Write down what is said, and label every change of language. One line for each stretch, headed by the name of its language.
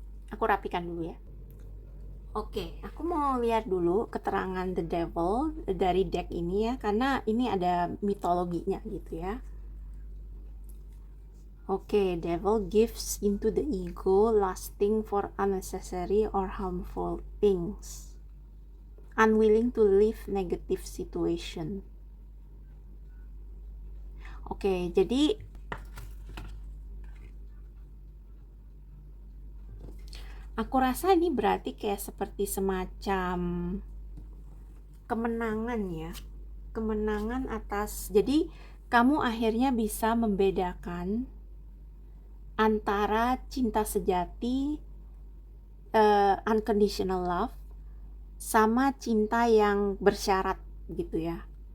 Indonesian: Aku rapikan dulu ya. Oke, aku mau lihat dulu keterangan the devil dari deck ini ya, karena ini ada mitologinya gitu ya.
English: Oke, devil gives into the ego, lusting for unnecessary or harmful things, unwilling to leave negative situation.
Indonesian: Oke, jadi aku rasa ini berarti kayak seperti semacam kemenangan ya, kemenangan atas, jadi kamu akhirnya bisa membedakan antara cinta sejati, unconditional love, sama cinta yang bersyarat gitu ya.